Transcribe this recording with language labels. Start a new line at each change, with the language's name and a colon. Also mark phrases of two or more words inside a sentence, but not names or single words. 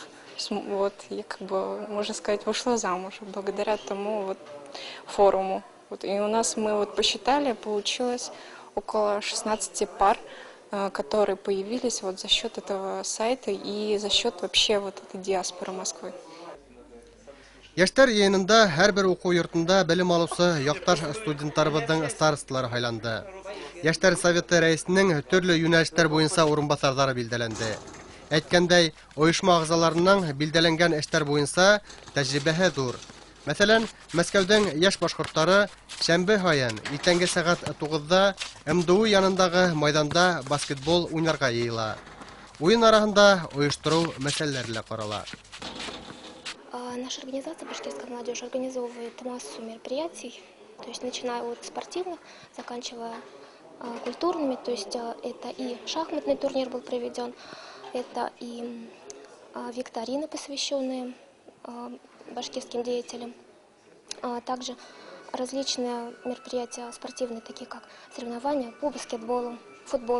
Russian: Вот, я как бы, можно сказать, вышла замуж благодаря тому вот форуму. Вот, и у нас мы вот посчитали, получилось около 16 пар, которые появились вот за счет этого сайта и за счет вообще вот этой диаспоры Москвы.
Bashkir: Яшьләр йыйынында һәрбер уку йортында белем алучы якташ студентларыбызның старостлары сайланды. Яшьләр советы рәисенең төрле юнәлештәр буенча урынбасарлары билдәләнде. Әйткәндәй, оешма агзаларының билдәләнгән эшләр буенча тәҗрибәһе зур. Мәсәлән, Мәскәүдән яшь башкортлары шәмбе һайын иртәнге сәгать 9-да МДУ янындагы майданда баскетбол уйнарга йыела. Уен арасында оештыру мәсьәләләре карала.
Russian: Наша организация «Башкирская молодежь» организовывает массу мероприятий, то есть начиная от спортивных, заканчивая культурными, то есть это и шахматный турнир был проведен, это и викторины, посвященные башкирским деятелям, также различные мероприятия спортивные, такие как соревнования по баскетболу, футбол.